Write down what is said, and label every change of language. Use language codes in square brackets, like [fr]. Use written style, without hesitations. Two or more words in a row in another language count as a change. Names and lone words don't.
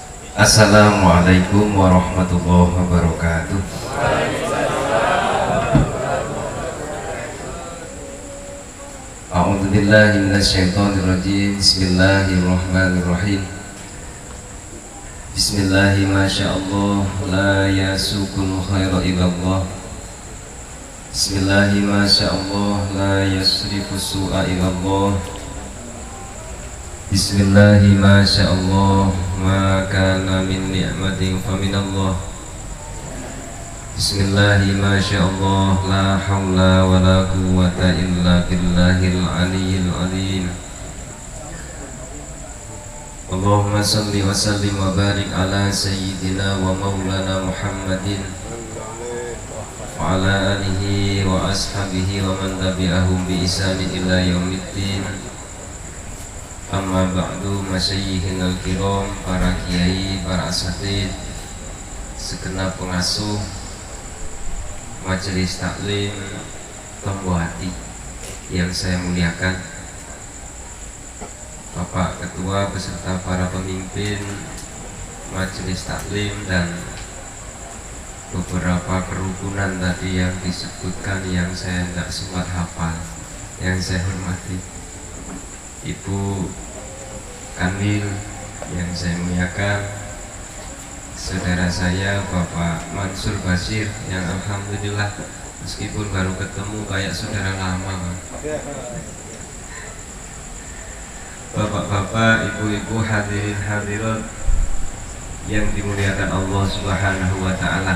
[ar] السلام عليكم ورحمة الله وبركاته. أعوذ بالله من الشيطان الرجيم. Bismillahirrahmanirrahim. بسم الله ما شاء الله لا يسوق الخير إلا الله. بسم الله ما شاء الله لا يصرف السوء إلا الله. بسم الله ما شاء الله ما كان من نعمة فمن الله. بسم الله ما شاء الله لا حول ولا قوة إلا بالله العلي العظيم. اللهم صل وسلم وبارك على سيدنا ومولانا محمد وعلى آله وأصحابه ومن تبعهم بإحسان إلى يوم الدين. أما بعد, مشايخنا الكرام, [id] para kiai, para asatidz, segenap pengasuh Majelis Taklim Tombo Hati yang saya muliakan, Bapak Ketua beserta para pemimpin Majelis Taklim dan beberapa kerukunan tadi yang disebutkan yang saya tidak sempat hafal, yang saya hormati Ibu Kanwil yang saya muliakan, saudara saya Bapak Mansur Basir yang alhamdulillah meskipun baru ketemu kayak saudara lama, bapak-bapak, ibu-ibu, hadirin hadirat yang dimuliakan Allah [ar] سبحانه وتعالى.